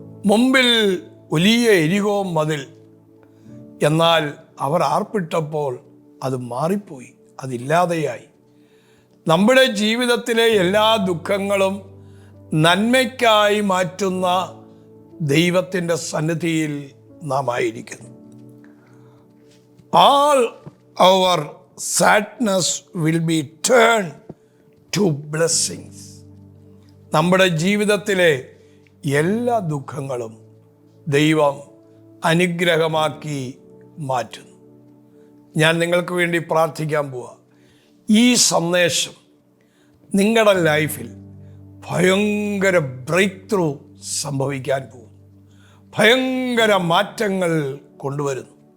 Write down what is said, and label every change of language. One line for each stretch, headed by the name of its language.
Malayalam: മുമ്പിൽ വലിയ എരിഹോ മതിൽ, എന്നാൽ അവർ ആർപ്പിട്ടപ്പോൾ അത് മാറിപ്പോയി, അതില്ലാതെയായി. നമ്മുടെ ജീവിതത്തിലെ എല്ലാ ദുഃഖങ്ങളും നന്മയ്ക്കായി മാറ്റുന്ന ദൈവത്തിൻ്റെ സന്നിധിയിൽ നാം ആയിരിക്കുന്നു.
English: All our sadness will be turned to blessings.
Malayalam: നമ്മുടെ ജീവിതത്തിലെ എല്ലാ ദുഃഖങ്ങളും ദൈവം അനുഗ്രഹമാക്കി മാറ്റുന്നു. ഞാൻ നിങ്ങൾക്ക് വേണ്ടി പ്രാർത്ഥിക്കാൻ പോവാ. ഈ സന്ദേശം നിങ്ങളുടെ ലൈഫിൽ ഭയങ്കര ബ്രേക്ക് ത്രൂ സംഭവിക്കാൻ പോകുന്നു, ഭയങ്കര മാറ്റങ്ങൾ കൊണ്ടുവരുന്നു.